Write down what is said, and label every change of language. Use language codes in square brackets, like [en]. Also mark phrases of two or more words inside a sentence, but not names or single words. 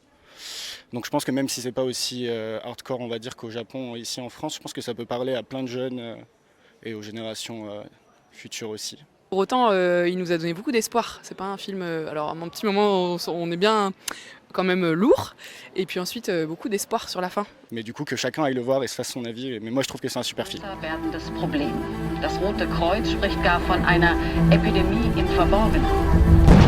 [fr] Donc je pense que même si c'est pas aussi hardcore, on va dire, qu'au Japon, ici en France, je pense que ça peut parler à plein de jeunes et aux générations futures aussi. Pour autant, il nous a donné beaucoup d'espoir. C'est pas un film. Alors, à un petit moment, on est bien quand même lourd, et puis ensuite beaucoup d'espoir sur la fin. Mais du coup, que chacun aille le voir et se fasse son avis. Mais moi, je trouve que c'est un super film. [de] Das Problem. Das Rote Kreuz spricht gar von einer Epidemie im Verborgenen.